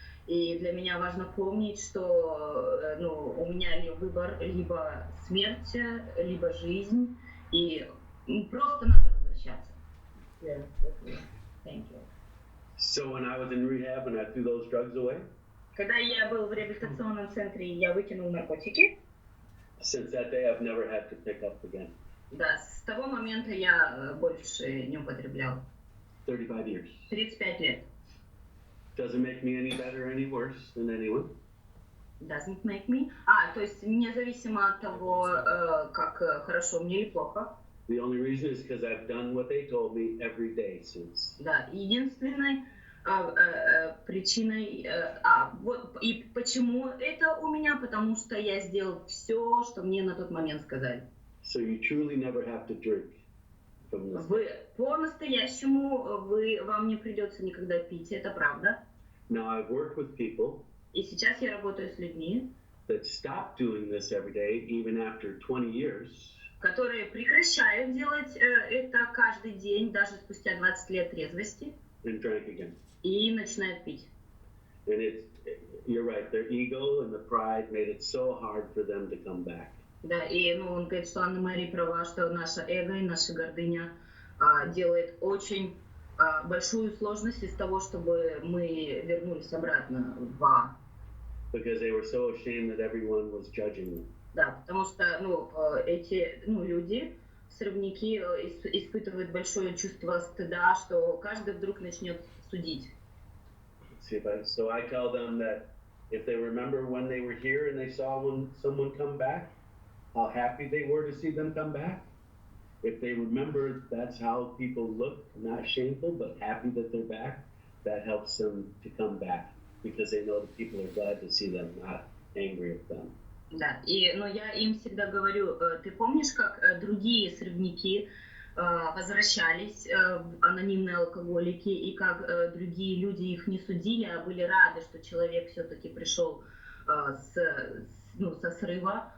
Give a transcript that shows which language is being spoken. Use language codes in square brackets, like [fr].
[ru] И для меня важно помнить, что у меня выбор либо смерть, либо жизнь, и просто надо возвращаться. [en] Yeah. Thank you. So when I was in rehab and I threw those drugs away, [ru] Когда я был в реабилитационном центре, я выкинул наркотики. [en] Since that day I've never had to pick up again. [ru] Да, с того момента я больше не употреблял. [en] 35 years. [ru] 35 лет. [en] Doesn't make me any better or any worse than anyone. Doesn't make me. [ru] То есть независимо от того, как хорошо мне или плохо. [en] The only reason is because I've done what they told me every day since. [ru] Да, единственной причиной, вот и почему это у меня, потому что я сделал все, что мне на тот момент сказали. [en] So you truly never have to drink from this. [ru] Вы по-настоящему вам не придется никогда пить, это правда. [en] Now I've worked with people [ru] И сейчас я работаю с людьми, [en] that stop doing this every day, even after 20 years. [ru] которые прекращают делать это каждый день, даже спустя 20 лет трезвости, [en] And drank again. [ru] и начинают пить. [en] And you're right, their ego and the pride made it so hard for them to come back. [ru] Да, и он говорит, что Анна-Мария права, что наше эго и наша гордыня делает очень большую сложность из того, чтобы мы вернулись обратно в А. [en] Because they were so ashamed that everyone was judging them. [ru] Да, потому что эти люди, срывники, испытывают большое чувство стыда, что каждый вдруг начнет судить. [en] So I tell them that if they remember when they were here and they saw someone come back, how happy they were to see them come back. If they remember that's how people look, not shameful, but happy that they're back, that helps them to come back because they know that people are glad to see them, not angry at them. [ru] Да, но я им всегда говорю, ты помнишь, как другие срывники возвращались, анонимные алкоголики, и как другие люди их не судили, а были рады, что человек все-таки пришел со срыва.